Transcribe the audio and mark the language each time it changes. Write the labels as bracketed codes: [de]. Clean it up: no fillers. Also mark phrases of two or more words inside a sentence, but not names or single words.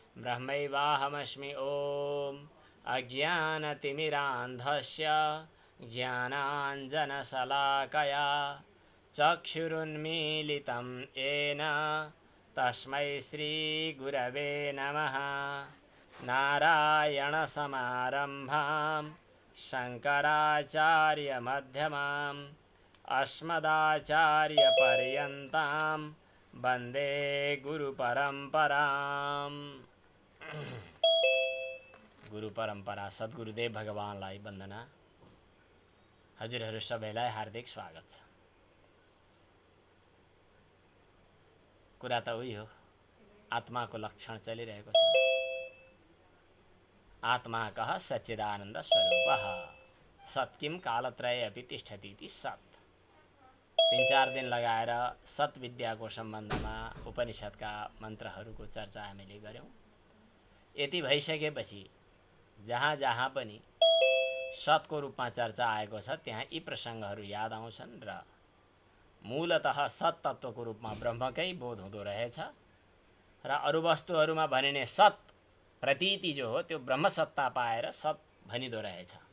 [sa] ॐ अज्ञानतिमिरान्धस्य ज्ञानाञ्जनशलाकया चक्षुरुन्मीलितं येन तस्मै श्रीगुरवे नमः नारायणसमारम्भां शङ्कराचार्यमध्यमाम् अस्मदाचार्यपर्यन्तां वन्दे गुरुपरम्पराम्। [ne] गुरु परम्परा सद्गुरुदेव भगवानलाई वन्दना। हजुरहरू सबैलाई हार्दिक स्वागत छ। कुरा त उही हो, आत्माको लक्षण चलिरहेको छ। [sa] आत्मा कः सच्चिदानन्द स्वरूपः सत् किं कालत्रये अपि तिष्ठति इति सत्। [ne] 3-4 दिन लगाएर सत् विद्याको सम्बन्धमा उपनिषदका मन्त्रहरूको चर्चा हामीले गर्यौं। यति भइसकेपछि जहाँ जहाँ पनि सत्को रूपमा चर्चा आएको छ त्यहाँ यी प्रसङ्गहरू याद आउँछन् र मूलतः सत् तत्त्वको रूपमा ब्रह्मकै बोध हुँदो रहेछ र अरू वस्तुहरूमा भनिने सत् प्रतीति जो हो त्यो ब्रह्मसत्ता पाएर सत् भनिदो रहेछ।